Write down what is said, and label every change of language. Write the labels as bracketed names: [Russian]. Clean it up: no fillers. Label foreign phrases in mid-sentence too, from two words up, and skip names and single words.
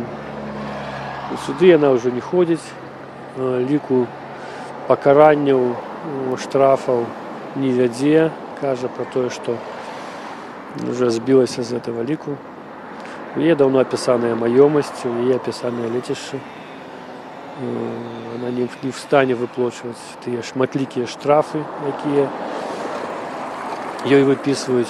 [Belarusian] У суды яна ўжо не ходзіць, ліку пакаранняў, штрафаў не вядзе, кажа про тое, што уже збілася з этого ліку. У яе даўно апісаная маёмасць, у яе апісаныя лецішчы. Она не в стане выплачваць тыя шматлікія штрафы, якія ёй выпісваюць.